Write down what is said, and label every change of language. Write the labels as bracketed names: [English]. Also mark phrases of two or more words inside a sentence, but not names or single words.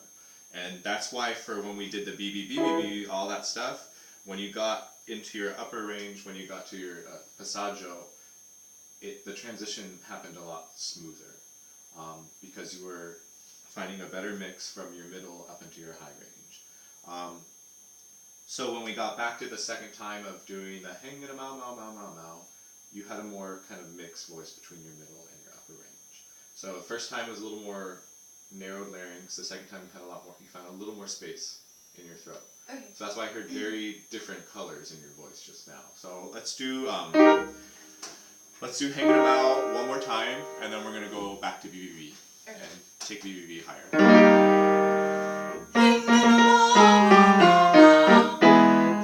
[English] And that's why for when we did the BBB, all that stuff, when you got into your upper range, when you got to your passaggio, the transition happened a lot smoother because you were finding a better mix from your middle up into your high range. So when we got back to the second time of doing the hang it a mau mau mau mau mau, you had a more kind of mixed voice between your middle and your upper range. So the first time was a little more narrowed larynx. The second time you found a little more space in your throat. Okay. So that's why I heard very different colors in your voice just now. So let's do Hanging Them Out one more time, and then we're going to go back to BBB and take BBB higher.